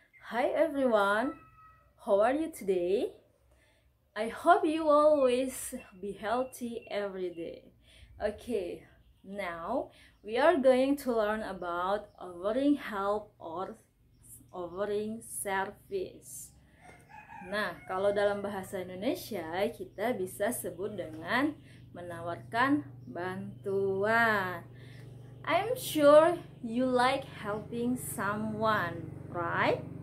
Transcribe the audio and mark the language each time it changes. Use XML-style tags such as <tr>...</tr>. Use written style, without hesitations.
<en>Hi everyone, how are you today? I hope you always be healthy every day. Okay, now we are going to learn about offering help or offering service.</en> <id>Nah, kalau dalam bahasa Indonesia kita bisa sebut dengan menawarkan bantuan.</id> <en>I'm sure you like helping someone, right?</en>